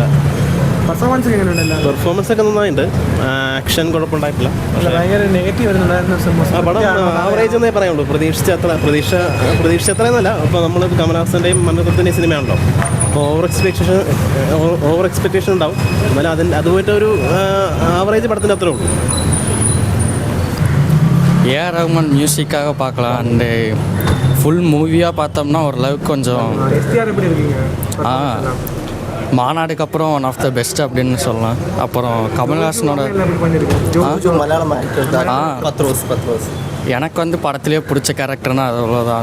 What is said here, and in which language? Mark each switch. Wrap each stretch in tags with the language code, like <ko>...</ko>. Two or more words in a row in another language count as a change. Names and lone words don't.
<ml>പെർഫോമൻസ് ഒക്കെ നന്നായിട്ടുണ്ട്. ആക്ഷൻ കുഴപ്പമുണ്ടായിട്ടില്ല. ഭയങ്കര നെഗറ്റീവ് വരുന്നുണ്ടായിരുന്നു. പടം ആവറേജ് എന്നേ പറയുള്ളൂ. പ്രതീക്ഷിച്ച അത്രയെന്നല്ല. അപ്പോൾ നമ്മൾ കമലഹാസൻ്റെയും മണിരത്നത്തിൻ്റെയും സിനിമയാണല്ലോ,</ml> <en>over expectation</en> <ml>ഉണ്ടാവും. എന്നാലും അതുപോയിട്ടൊരു ആവറേജ് പടത്തിൻ്റെ അത്രേ ഉള്ളൂ.</ml> <ta>AR ரஹ்மான் மியூசிக்காக பார்க்கலாம்.</ta> <en>and full</en> <ta>மூவியாக பார்த்தோம்னா ஓரளவுக்கு கொஞ்சம் மாநாடுக்கு அப்புறம்</ta> <en>one of the best</en> <ta>அப்படின்னு சொல்லலாம். அப்புறம் கமல்ஹாசனோட எனக்கு வந்து படத்துலேயே பிடிச்ச கேரக்டர்னா அது அவ்வளோதான்.</ta>